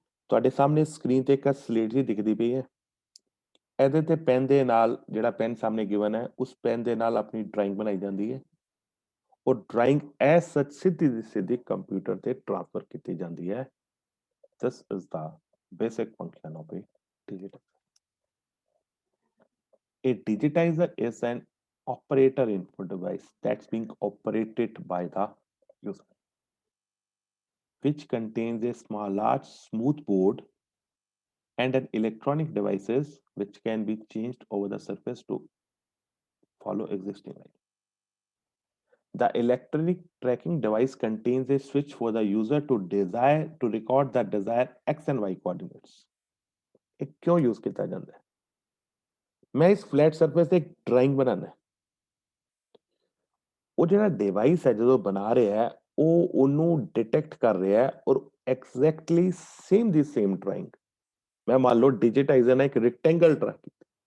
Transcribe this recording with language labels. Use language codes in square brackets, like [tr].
[pa] ਤੁਹਾਡੇ ਸਾਹਮਣੇ ਸਕਰੀਨ ਤੇ ਇੱਕ ਸਲੇਟ ਜੀ ਦਿਖਦੀ ਪਈ ਹੈ ਇਹਦੇ ਤੇ ਪੈਨ ਦੇ ਨਾਲ ਜਿਹੜਾ ਪੈਨ ਸਾਹਮਣੇ ਗਿਵਨ ਹੈ ਉਸ ਪੈਨ ਦੇ ਨਾਲ ਆਪਣੀ ਡਰਾਇੰਗ ਬਣਾਈ ਜਾਂਦੀ ਹੈ ਉਹ ਡਰਾਇੰਗ ਐਸ ਸੱਚ ਸਿੱਧੀ ਦੀ ਸਿੱਧੀ ਕੰਪਿਊਟਰ ਤੇ ਟ੍ਰਾਂਸਫਰ ਕੀਤੀ ਜਾਂਦੀ ਹੈ [en] This is the basic function of a digital. A digitizer is an operator input device that's being operated by the user, which contains a small, large, smooth board and an electronic devices which can be changed over the surface to follow existing line. The electronic tracking device contains a switch for the user to record the desired x and y coordinates. [pa] ਇਹ ਕਿਉਂ use ਕੀਤਾ ਜਾਂਦਾ ਹੈ ਮੈਂ ਇਸ flat surface ਤੇ ਇੱਕ drawing ਬਣਾਉਣਾ ਹੈ ਉਹ ਜਿਹੜਾ ਡਿਵਾਈਸ ਹੈ ਜਦੋਂ ਬਣਾ ਰਿਹਾ ਹੈ ਉਹ ਉਹਨੂੰ ਡਿਟੈਕਟ ਕਰ ਰਿਹਾ ਹੈ ਔਰ ਐਗਜ਼ੈਕਟਲੀ ਸੇਮ ਦੀ ਸੇਮ ਡਰਾਇੰਗ ਮੈਂ ਮੰਨ ਲਓ ਡਿਜੀਟਾਈਜ਼ਰ ਨੇ ਇੱਕ ਰੈਕਟੈਂਗਲ ਡਰਾ ਕੀਤਾ